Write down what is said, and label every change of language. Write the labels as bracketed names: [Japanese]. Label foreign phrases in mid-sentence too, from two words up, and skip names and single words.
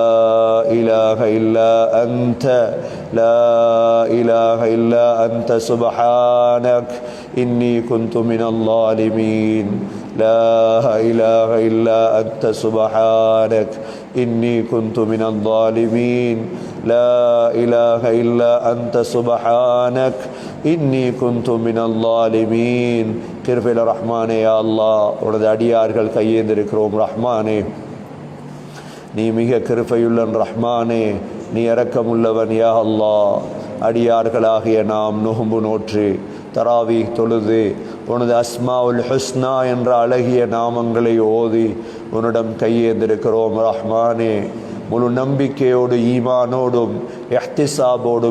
[Arabic] إله إلا أنت لا إله إلا أنت سبحانك إني كنت من الظالمين لا إله إلا أنت سبحانك إني كنت من الظالمين لا إله إلا أنت سبحانك إني كنت من الظالمين [Tamil] கிருபையுள்ள ரஹ்மானே யா அல்லாஹ் உனது அடியார்கள் கையேந்திருக்கிறோம் ரஹ்மானே நீ மிக கிருபையுள்ளன் ரஹ்மானே நீ இரக்கமுள்ளவன் [Arabic] يا الله [Tamil] அடியார்களாகிய நாம் நோன்பு நோற்று தராவி தொழுது உனது [Arabic] الأسماء الحسنى [Tamil] என்ற அழகிய நாமங்களை ஓதி உன்னிடம் கையேந்திருக்கிறோம் ரஹ்மானே முழு நம்பிக்கையோடு ஈமானோடும் இஹ்திசாபோடும்